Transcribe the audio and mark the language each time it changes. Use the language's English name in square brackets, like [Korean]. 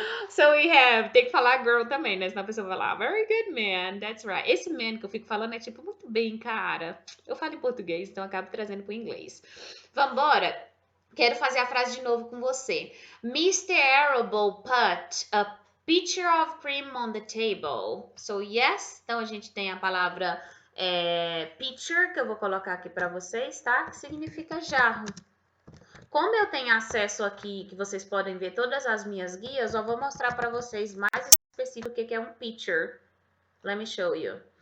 [English] So we have, [Portuguese] tem que falar girl também, né? Senão a pessoa vai falar, [English] very good, man. That's right. [Portuguese] Esse man que eu fico falando é tipo, muito bem, cara. Eu falo em português, então eu acabo trazendo pro inglês. Vambora. Quero fazer a frase de novo com você. [English] Mr. Arable put a pitcher of cream on the table. So, yes. [Portuguese] Então, a gente tem a palavra pitcher, que eu vou colocar aqui para vocês, tá? Que significa jarro. Como eu tenho acesso aqui, que vocês podem ver todas as minhas guias, eu vou mostrar para vocês mais específico o que é um pitcher. [English] Let me show you.